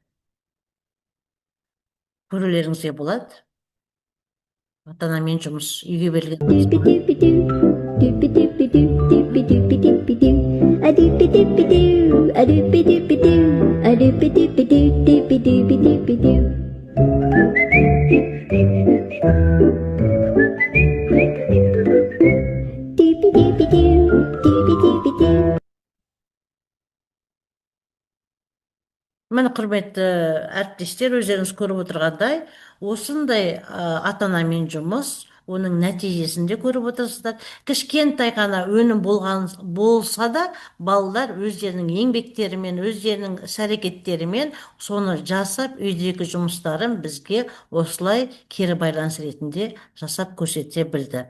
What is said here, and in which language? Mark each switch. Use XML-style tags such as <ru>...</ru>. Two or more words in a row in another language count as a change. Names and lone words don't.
<kk>Көрулеріңізге болады. Ата-анамен жұмыс, үйге берілген. dooby dooby doo. Dooby dooby doo, dooby dooby doo. Міне құрметті әріптестер, өздеріңіз көріп отырғандай, осындай ата-анамен жұмыс, оның нәтижесінде көріп отырсыздар. Кішкентай ғана өнім болса да, балалар өздерінің еңбектерімен, өздерінің іс-әрекеттерімен соны жасап, үйдегі жұмыстарын бізге осылай кері байланыс ретінде жасап көрсете білді.</kk>